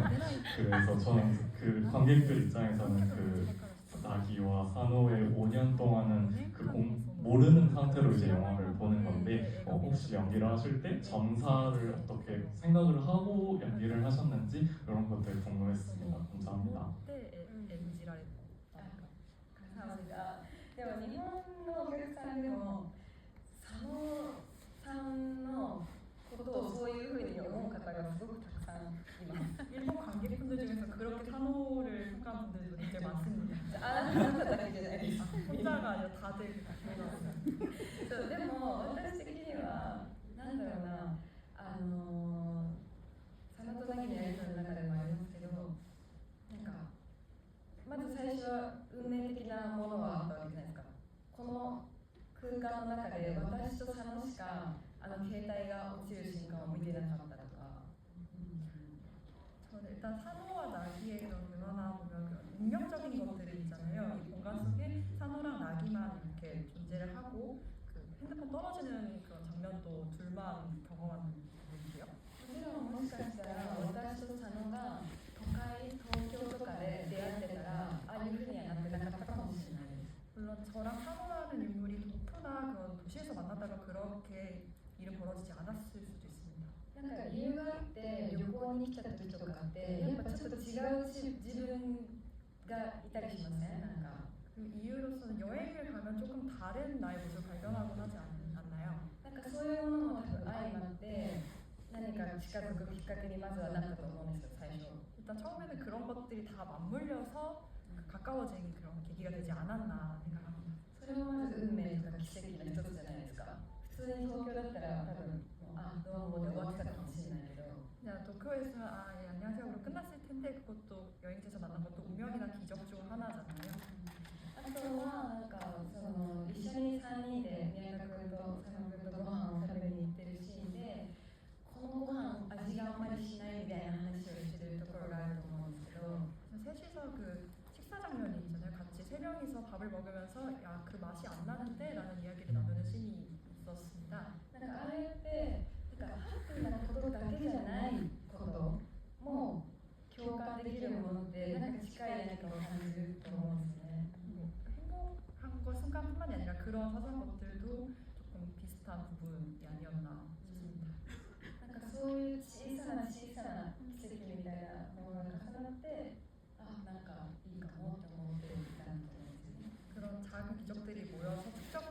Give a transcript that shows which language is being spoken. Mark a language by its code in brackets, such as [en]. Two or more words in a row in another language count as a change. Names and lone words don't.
[ko] 그래서 저는 그 관객들 입장에서는 그 나기와 산호의 5년 동안은 모르는 상태로 이제 영화를 보는 건데, 혹시 연기를 하실 때 점사를 어떻게 생각을 하고 연기를 하셨는지 이런 것들 궁금했습니다. 감사합니다. 때 MG라 감사합니다. [ja] でも日本のお客さんでも佐野さんのことをそういうふうに思う方がすごくたくさんいます。 [ko] 일본 관객분들 중에서 그렇게 산호를 평가한 분들도 굉장히 많습니다. [ja] あなただけじゃないです。 [ko] 혼자가 아니라 다들 그렇습니다. [ja] そうでも私的にはなんだろうな、佐野と凪のやり取りの中でもありますけど、なんかまず最初は運命的なものはあったわけじゃないですか。この空間の中で私と佐野しか携帯が落ちる瞬間を見てなかったとか。 [ko] 저는 일단 산호와 나기의 그런 대화나 보면 그런 운명적인 것들이 있잖아요. 이 공간 속에 산호랑 나기만 이렇게 존재를 하고 그 핸드폰 떨어지는 그런 장면도 둘만 경험하는 부분이고요. [ja] もちろんもしかしたら私と佐野が東京とかで出会ってたらああいうふうにはなってなかったかもしれないです。 [ko] 물론 저랑 산호라는 인물이 도쿄나 그런 도시에서 만나다가 그렇게 일은 벌어지지 않았을 수도 있습니다. [ja] なんか理由があって旅行に来た時とかってやっぱちょっと違う自分がいたりしません？なんか [ko] 그 이유로서는 여행을 가면 조금 다른 나의 모습을 발견하곤 하지 않나요? [ja] なんかそういうものも多分相まって何か近づくきっかけにまずはなったと思うんですよ、最初。 [ko] 일단 처음에는 그런 것들이 다 맞물려서 가까워진 그런 계기가 되지 않았나 생각합니다. [ja] それもまず運命とか奇跡の一つじゃないですか。普通に東京だったら多分どうもで終わってたかもしれないけど。 [ko] 그냥 도쿄에서 예, 안녕하세요 으로 끝났을 텐데 그것도 여행지에서 만난 것도 운명이나 기적 중 하나잖아요. [ja] あとはなんか一緒に3人で宮田君と佐野君とご飯を食べに行ってるシーンでこのご飯味があんまりしないみたいな話をしてるところがあると思うんですけど。 [ko] 셋이서 그 식사 장면이 있잖아요. 같이 세 명이서 밥을 먹으면서 야, 그 맛이 안 나는데 라는 이야기를 나누는 씬이 있었습니다. [ja] なんかあれってなんかハッピーなことだけじゃないことも共感できるものってなんか近い何かを感じると思うんですね。 [ko] 행복한 것 순간뿐만이 아니라 그런 사소한 것들도 조금 비슷한 부분이 아니었나 싶습니다. [ja] なんかそういう小さな小さな奇跡みたいなものが重なってなんかいいかもって思っていたんだと思うんですよね。 [ko] 그런 작은 기적들이 모여서